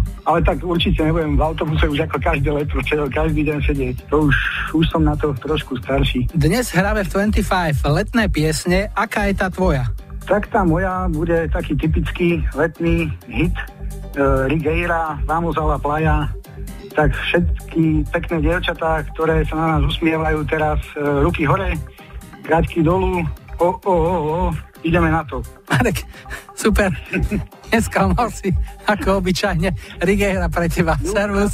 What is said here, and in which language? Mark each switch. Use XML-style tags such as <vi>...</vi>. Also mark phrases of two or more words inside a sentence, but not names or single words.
<sk>Ale tak určite nebudem v autobuse už ako každé leto, každý deň sedieť. To už som na to trošku starší. Dnes hráme v 25 letné piesne, aká je tá tvoja? Tak tá moja bude taký typický letný hit Rigueira, Vamos a la playa. Tak všetky pekné dievčatá, ktoré sa na nás usmievajú teraz, ruky hore, gaťky dolu, ideme na to. Marek, super, nesklamal si ako obyčajne. Rigueira pre teba, servus.</sk>